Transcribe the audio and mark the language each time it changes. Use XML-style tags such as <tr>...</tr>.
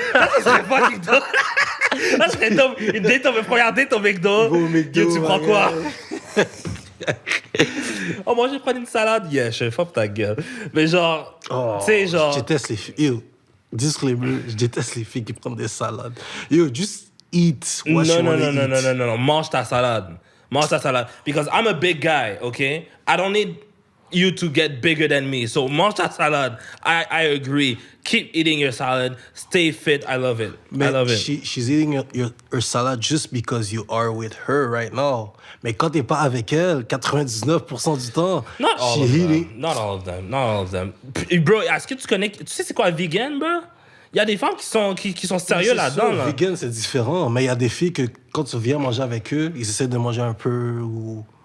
<fr>Ça serait</fr> <en>fucking dope.</en> <fr>Ça serait dope. Une date, première date au McDo. Au McDo, Yo, tu prends ouais, quoi? ouais. Oh, moi, je vais prendre une salade. Yeah, je fuck ta gueule. Mais genre, tu sais, genre... Je déteste les filles. Yo, disclaimer, je déteste les filles qui prennent des salades.</fr> <en>Yo, just eat what you wanna eat.</en> <fr>Non. Mange ta salade. Mange ta salade.</fr> <en>Because I'm a big guy, okay? I don't need you to get bigger than me. So</en> <fr>mange ta salade.</fr> <en>I agree. Keep eating your salad. Stay fit. I love it. I love it. She's eating her salad just because you are with her right now.</en> <fr>Mais quand t'es pas avec elle, 99% du temps,</fr> <en>Not all of them.</en> <fr>Bro, est-ce que tu connais... Tu sais c'est quoi vegan, bro? Il y a des femmes qui sont sérieux là-dedans. Là. Vegan, c'est différent. Mais il y a des filles que quand tu viens manger avec eux, ils essaient de manger un peu ou...</fr>